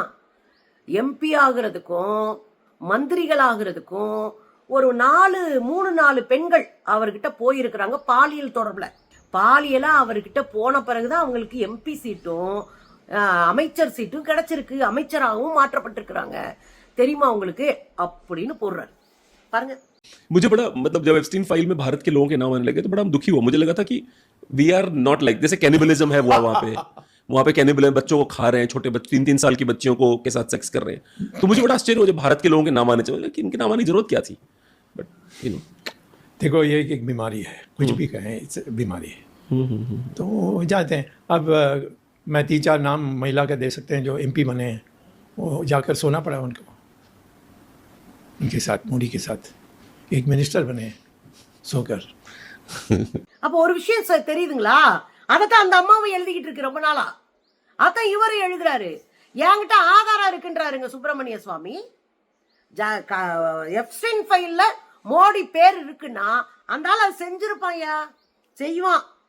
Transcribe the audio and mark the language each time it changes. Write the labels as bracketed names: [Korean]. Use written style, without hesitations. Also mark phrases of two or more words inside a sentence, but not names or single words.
[Tamil] எம்பி ஆகுறதுக்கும் மந்திரிகள் ஆகுறதுக்கும் ஒரு 3-4 பெண்கள் அவர்கிட்ட போயிருக்கிறாங்க பாலியல் தொடர்புல. பாலியலா அவர்கிட்ட போன பிறகுதான் அவங்களுக்கு எம்பி சீட்டும் அமைச்சர் சீட்டும் கிடைச்சிருக்கு, அமைச்சராகவும் மாற்றப்பட்டிருக்கிறாங்க தெரியுமா உங்களுக்கு அப்படின்னு போடுறாரு பாருங்க. [Hindi] मुझे बड़ा मतलब जब एप्स्टीन फाइल में भारत के लोगों के नाम आने लगे तो बड़ा दुखी हुआ. मुझे लगा था कि [English] we are not like, [Hindi] जैसे कैनिबलिज्म है वहाँ पे कैनिबल बच्चों को खा रहे हैं, छोटे बच्चे 3-3 साल की बच्चियों को के साथ सेक्स कर रहे हैं. तो मुझे बड़ा आश्चर्य हुआ जब भारत के लोगों के नाम आने चाहिए कि इनके नाम आने की जरूरत क्या थी. [English] but you know, [Hindi] देखो ये एक बीमारी है, कुछ भी कहें इस बीमारी है. तो जाते हैं. अब मैं 3-4 नाम महिला के दे सकते हैं जो MP बने हैं. वो जाकर सोना पड़ा उनको, उनके साथ, मोदी के साथ. एक मिनिस्टर बने हैं सोकर. [Tamil] அப்ப ஒரு விஷயம் தெரியுதுங்களா, அதத்தான் அந்த அம்மாவும் எழுதிக்கிட்டு இருக்கு ரொம்ப நாளா. அதான் இவரும் எழுதுறாரு. என்கிட்ட ஆதாரம் இருக்குன்றாருங்க சுப்பிரமணிய சுவாமி. எப்ஸ்டைன் ஃபைல்ல மோடி பேர் இருக்குன்னா அந்த ஆள் அது செஞ்சிருப்பாயா, செய்வான்.